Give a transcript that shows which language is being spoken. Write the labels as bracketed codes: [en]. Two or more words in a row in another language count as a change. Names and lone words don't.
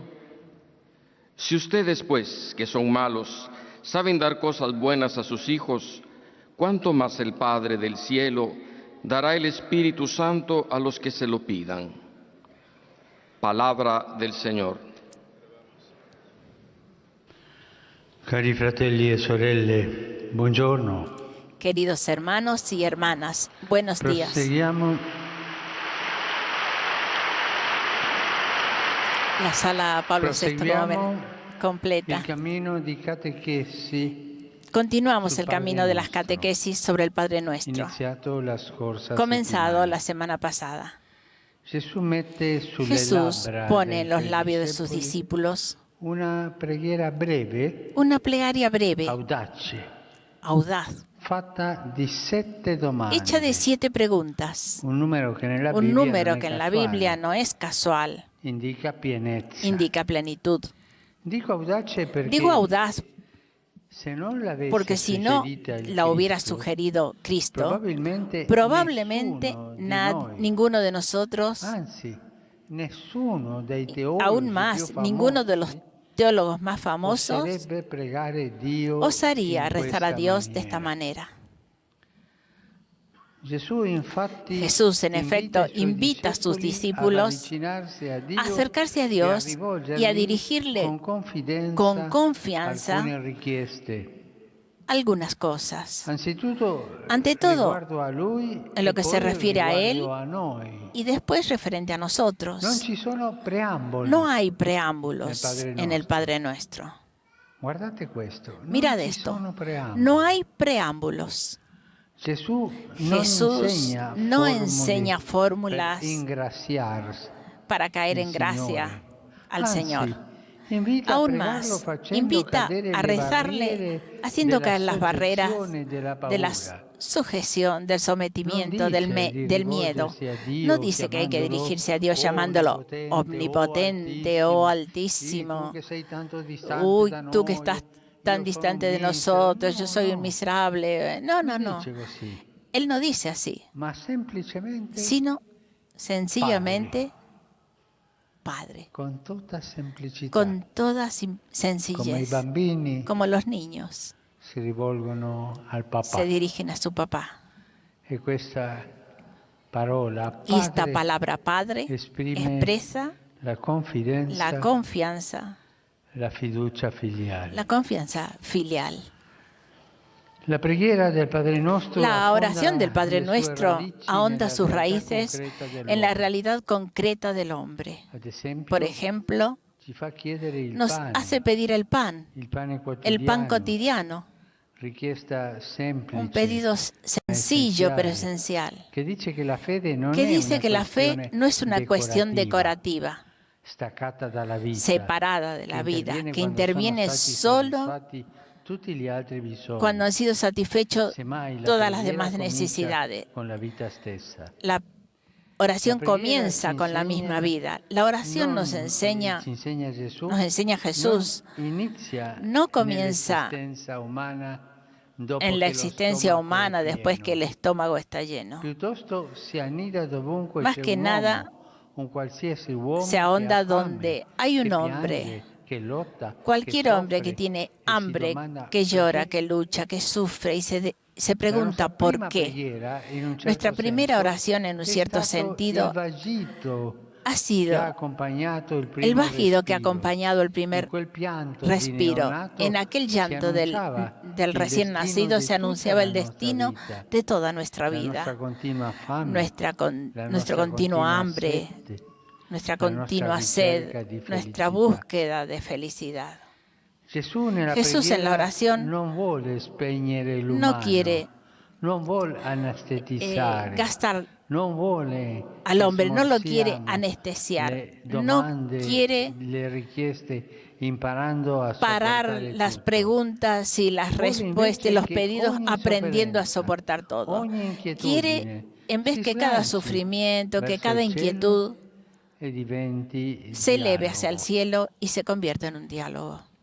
[es] Si ustedes, pues, que son malos, saben dar cosas buenas a sus hijos, ¿cuánto más el Padre del cielo dará el Espíritu Santo a los que se lo pidan? Palabra del Señor. [it] Cari fratelli e sorelle, buongiorno. [es] Queridos hermanos y hermanas, buenos días. [it] Proseguiamo [es] La sala Pablo VI nuevamente [it] il [es] completa. [it] cammino di catechesi [es] Continuamos el Padre camino de las Nuestro, catequesis sobre el Padre Nuestro, [it] iniziato la scorsa [es] comenzado [it] settimana. [es] la semana pasada. [it] Gesù mette sulle [es] Jesús [it] labbra [es] pone en [it] dei [es] los [it] suoi [es] labios de sus [it] discepoli [es] discípulos [it] una preghiera breve, [es] una plegaria breve, [it] audace, [es] audaz, [it] fatta di 7 domande. [es] hecha de 7 preguntas. [it] Un numero che nella [es] Un [it] Bibbia [es] número [it] non è [es] que en la [it] casuale, [es] Biblia no es casual, [it] indica pienezza. [es] indica plenitud. [it] Dico audace perché [es] Digo audaz [it] se non l'avesse [es] porque si no [it] suggerita il [es] la hubiera [it] Cristo, [es] sugerido Cristo, probablemente ninguno de nosotros, [it] anzi, nessuno dei teologi [es] aún más, ninguno de los teólogos más famosos [it] oserebbe pregare Dio [es] osaría [it] in [es] rezar a [it] questa [es] Dios de esta [it] maniera. [es] manera. Jesús, en efecto, invita a sus discípulos a acercarse a Dios y a dirigirle con confianza [it] alcune richieste. [es] algunas cosas. Ante todo, En lo que se refiere a Él [it] noi. [es] y después referente a nosotros. [it] Non ci sono preamboli. [es] No hay preámbulos en el Padre en el Padre Nuestro. [it] Guardate questo. Non [es] Mirad [it] ci [es] esto. [it] sono preamboli. [es] No hay preámbulos. Jesús Jesús no enseña fórmulas [it] per ingraziarsi [es] para caer en [it] il [es] gracia [it] Signore. [es] al [it] Anzi, [es] Señor. [it] invita [es] Aún [it] a pregarlo [es] más, [it] facendo [es] invita [it] cadere [es] a [it] le [es] rezarle [it] barriere [es] haciendo [it] della [es] caer las barreras [it] soggezione e della [es] de la [it] paura. [es] sujeción, del sometimiento, [it] Non [es] del [it] dice di [es] del miedo. [it] rivolgersi a Dio [es] No dice que hay que [it] chiamandolo [es] dirigirse a Dios llamándolo omnipotente o altísimo. [it] tu che sei tanto distante [es] Uy, [it] da [es] tú que [it] noi, [es] estás [it] io [es] tan [it] sono [es] distante [it] un [es] de [it] misero. [es] nosotros, yo soy un [it] No. [es] miserable. No, no, [it] Non [es] no. [it] dice così, [es] Él no dice así, [it] ma semplicemente [es] sino sencillamente Padre, [it] con tutta semplicità, [es] con toda [it] come i [es] sencillez, [it] bambini [es] como los niños [it] si rivolgono al papà. [es] se dirigen a su papá. [it] E questa parola [es] Y esta [it] padre [es] palabra Padre [it] esprime [es] expresa [it] la confidenza, [es] la confianza [it] la fiducia filial. La preghiera del Padre Nostro [es] La oración [it] affonda [es] del Padre [it] le sue [es] Nuestro [it] radici [es] ahonda [it] nella [es] sus [it] realtà [es] raíces [it] concreta dell'uomo. [es] en la realidad concreta del hombre. [it] Ad esempio, [es] Por ejemplo, [it] ci fa chiedere il [es] nos [it] pane, [es] hace pedir el pan cotidiano, [it] richiesta semplice, [es] un pedido sencillo pero esencial, [it] che dice che la fede non [es] que [it] è [es] dice [it] una [es] que la fe [it] questione [es] no es una cuestión [it] decorativa, [es] decorativa, [it] staccata dalla vita, [es] separada de la vida, que interviene [it] quando sono [es] solo [it] soddisfatti tutti gli altri bisogni. [es] cuando han sido satisfechos [it] Semmai la [es] todas las [it] preghiera [es] demás [it] comincia [es] necesidades. [it] con la vita stessa. [es] La oración [it] La preghiera [es] comienza [it] ci [es] con la [it] insegna [es] misma vida. La oración [it] Non [es] nos enseña [it] ci insegna Gesù, [es] Jesús, [it] non inizia [es] no comienza [it] nell'esistenza umana dopo [es] en la [it] che lo [es] existencia [it] stomaco [es] humana [it] è [es] después que el [it] pieno. [es] estómago está lleno. [it] Piuttosto si annida dovunque [es] Más [it] c'è [es] que [it] un [es] nada, [it] uomo, un qualsiasi uomo [es] se [it] che [es] ahonda [it] ha fame, [es] donde hay un [it] che [es] hombre, [it] piange, che lotta, [es] cualquier [it] che [es] hombre [it] soffre, [es] que tiene [it] e si [es] hambre, [it] domanda [es] que llora, [it] perché. [es] que lucha, que sufre y se [it] La [es] pregunta [it] nostra [es] por [it] prima [es] qué. [it] preghiera, in un certo [es] Nuestra primera [it] senso, [es] oración, en un [it] è [es] cierto [it] stato [es] sentido, [it] il vagito [es] ha [it] che ha [es] sido [it] accompagnato il primo [es] el bajido que ha [it] respiro. [es] acompañado el [it] In [es] primer [it] quel pianto di [es] respiro. [it] neonato [es] En aquel [it] si [es] llanto [it] annunciava [es] del [it] il [es] recién [it] destino [es] nacido [it] di [es] se [it] tutta [es] anunciaba [it] la [es] el [it] nostra [es] destino [it] vita, [es] de toda nuestra [it] la nostra [es] vida, [it] continua fame, [es] nuestra [it] la [es] nuestro [it] nostra [es] continuo [it] continua [es] hambre, [it] sete, [es] nuestra [it] la nostra continua ricerca [es] sed, [it] di [es] nuestra [it] felicità. [es] búsqueda de felicidad. Jesús en la Jesús oración [it] non vuole spegnere [es] no [it] l'umano, [es] quiere [it] non vuole anestetizzare, [es] gastar al hombre, no lo quiere anestesiar, no quiere parar las preguntas y las respuestas, los pedidos, aprendiendo a soportar todo. Quiere, en vez que cada sufrimiento, que cada inquietud se eleve hacia el cielo y se convierta en un diálogo.